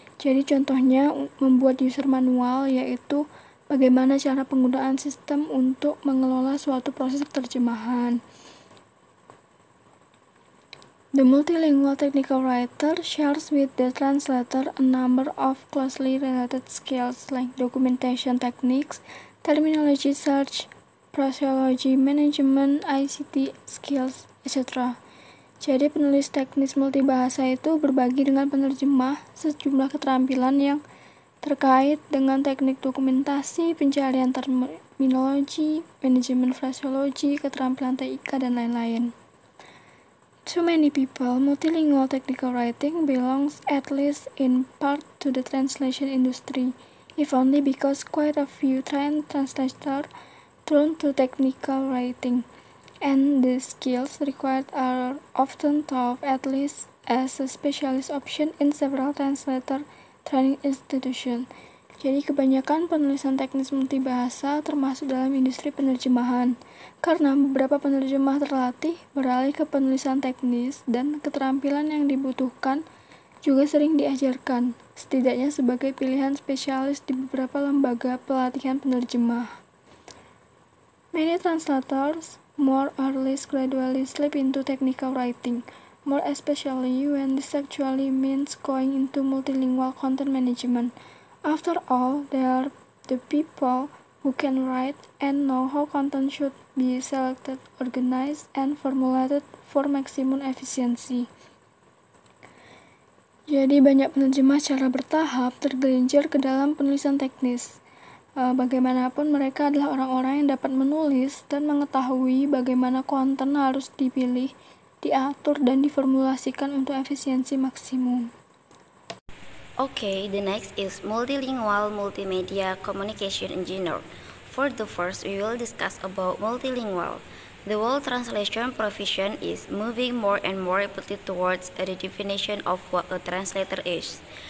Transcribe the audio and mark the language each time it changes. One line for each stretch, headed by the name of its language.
Indonesian: Jadi contohnya membuat user manual, yaitu bagaimana cara penggunaan sistem untuk mengelola suatu proses terjemahan.
English: The multilingual technical writer shares with the translator a number of closely related skills like documentation techniques, terminology search, phraseology management, ICT skills, etc.
Indonesian: Jadi penulis teknis multibahasa itu berbagi dengan penerjemah sejumlah keterampilan yang terkait dengan teknik dokumentasi, pencarian terminologi, manajemen phraseology, keterampilan TIK, dan lain-lain.
English: To many people, multilingual technical writing belongs at least in part to the translation industry, if only because quite a few trained translators turn to technical writing, and the skills required are often taught at least as a specialist option in several translator training institutions.
Indonesian: Jadi kebanyakan penulisan teknis multibahasa termasuk dalam industri penerjemahan, karena beberapa penerjemah terlatih beralih ke penulisan teknis dan keterampilan yang dibutuhkan juga sering diajarkan, setidaknya sebagai pilihan spesialis di beberapa lembaga pelatihan penerjemah.
English: Many translators more or less gradually slip into technical writing, more especially when this actually means going into multilingual content management. After all, they are the people who can write and know how content should be selected, organized, and formulated for maximum efficiency.
Indonesian: Jadi banyak penerjemah secara bertahap tergelincir ke dalam penulisan teknis. Bagaimanapun mereka adalah orang-orang yang dapat menulis dan mengetahui bagaimana konten harus dipilih, diatur, dan diformulasikan untuk efisiensi maksimum.
English: Okay, the next is multilingual multimedia communication engineer. For the first, we will discuss about multilingual. The world translation profession is moving more and more rapidly towards a redefinition of what a translator is.